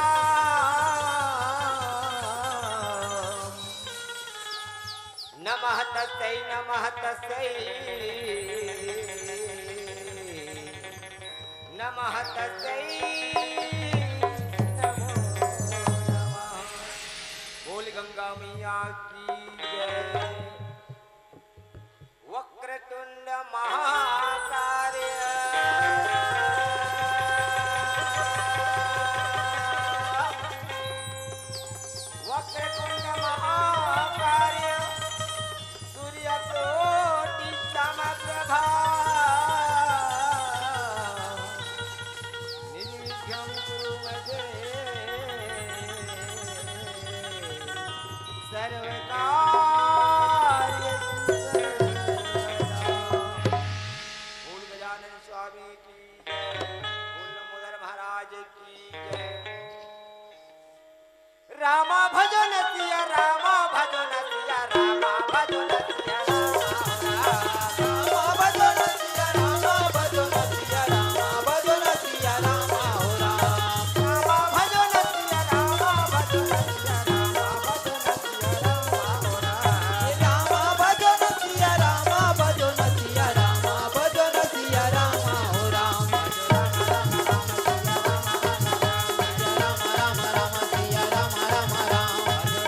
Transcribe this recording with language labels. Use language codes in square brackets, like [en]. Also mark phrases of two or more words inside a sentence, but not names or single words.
[sa] नमः तस्यै नमः तस्यै नमः तस्यै नमो नमः। [hi] बोल गंगा मैया की जय। [sa] वक्रतुंड महाकाय वक्रतुंड महाकाय सूर्यकोटि समप्रभा निर्विघ्नं कुरु मे सर्वकार्येषु सर्वदा। [hi] बोल गजानन स्वामी की जय। बोल नमोदर महाराज की जय। रामा भजन सिया रामा भजन सिया रामा भजन सिया रामा भजन सिया रामा भजन सिया रामा भजन सिया रामा हो रामा भजन सिया रामा भजन सिया रामा भजन सिया रामा हो रामा भजन सिया रामा भजन सिया रामा भजन सिया रामा हो रामा राम राम राम राम राम राम सिया रामा राम राम